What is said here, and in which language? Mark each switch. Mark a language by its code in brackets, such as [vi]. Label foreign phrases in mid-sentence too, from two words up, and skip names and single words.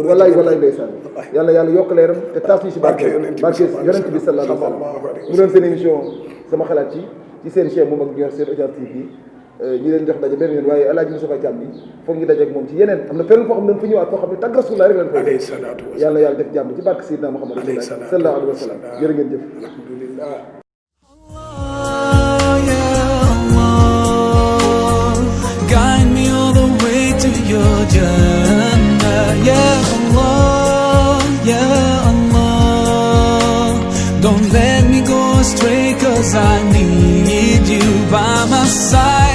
[wo] wallaay ndeysaan yàlla yokk leeram te taas ñu ci barke yonent bi [ar] صلى الله عليه وسلم [wo] mu doon seen émission sama xalaat ci seen chaîne moom ak ñu wax seen Audience TV ñi leen jox daje benn yoon waaye alaaji Moustapha Thiam bi foog ñu daje ak moom ci yeneen am na fenn foo xam ne dañ fa ñëwaat foo xam ne tàgg Rasulullah rek leen koy yàlla def jàmm ci barke Seydina Muhammad [ar] صلى الله عليه وسلم [wo] jërë ngeen jëf [ar] alhamdulillah [en] guide me all the way to your Jannah, [ar] يا الله، يا الله. [en] Don't let me go astray, 'cause I need you by my side.